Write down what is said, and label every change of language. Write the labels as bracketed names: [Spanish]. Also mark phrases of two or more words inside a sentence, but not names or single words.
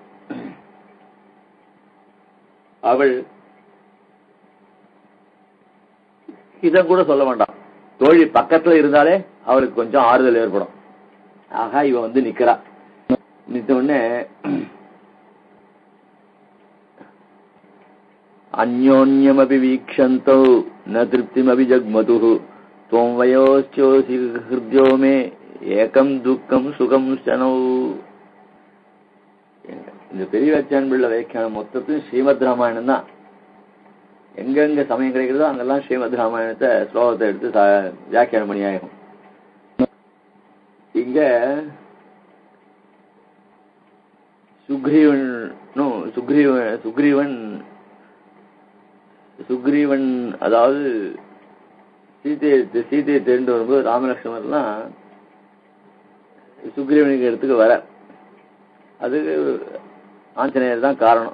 [Tamil] அவள் இத கூட சொல்ல வேண்டாம், தோழி பக்கத்துல இருந்தாலே அவளுக்கு கொஞ்சம் ஆறுதல் ஏற்படும். ஆகா இவ வந்து நிக்கிறா. நித்த உடனே [Sanskrit] अन्योन्यमपि वीक्षन्तो न तृप्तिमपि जग्मतुः त्वं वयोश्चोऽसि हृद्यो मे एकं दुःखं सुखं च नौ. [Tamil] இந்த பெரியவச்சான் பிள்ளை வியாக்கியானம் மொத்தத்தையும் ஸ்ரீமத் ராமாயணம் தான். எங்கெங்க சமயம் கிடைக்கிறதோ அங்கெல்லாம் ஸ்ரீமத் ராமாயணத்தை ஸ்லோகத்தை எடுத்து வியாக்கியானம் பண்ணி ஆகும். இங்க சுக்ரீவன் அதாவது சீதையை தெரிந்து வரும்போது ராமலட்சுமணர்லாம் சுக்ரீவனுக்கு இடத்துக்கு வர, அதுக்கு ஆஞ்சநேயர் தான் காரணம்.